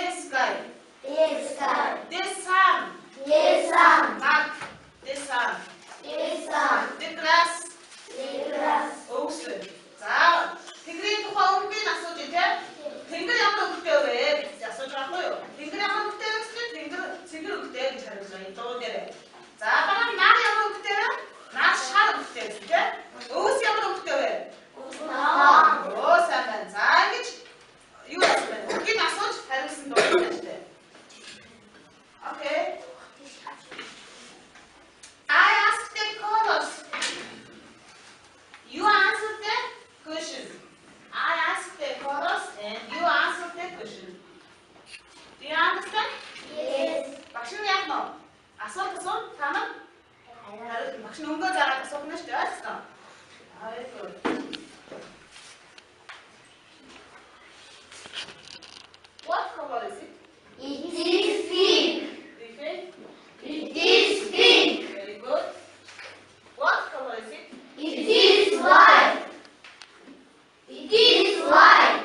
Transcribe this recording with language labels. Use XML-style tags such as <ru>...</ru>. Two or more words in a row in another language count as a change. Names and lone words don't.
<en>sky. This sky. This sun. This sun. Not this sun. This sun. The grass. The grass. Ocean.</en> <ko>자, 빙그리</ko> <mn>тухайн өнгөний асууж байна те. Тэнгэр ямар өнгөтэй вэ гэж асууж байгаа байхгүй юу? Тэнгэр ямар өнгөтэй вэ гэвэл тэнгэр өнгөтэй гэж хариулж байгаа энэ дуу дээр. За, дараа нь нар ямар өнгөтэй вэ? Нар шар өнгөтэй гэсэн те. Өөс ямар өнгөтэй вэ? Оо, сайн байна. За, ингэж юу асууж байна? Өнгөний асууж хариулсан дуу байна те.</mn> <en>Okay. I asked the colors. You answered the question. I asked the colors and you answered the question. Do you understand? Yes.</en> <mn>Багш нь яг нөө асуулт та нар хариулт багш нь өнгөө зараад асуух нь шүү дээ ойлгосон.</mn> <en>Very good. What color is it? It is pink. Okay. It is pink. Very good. What color is it? It is white. It is white.</en>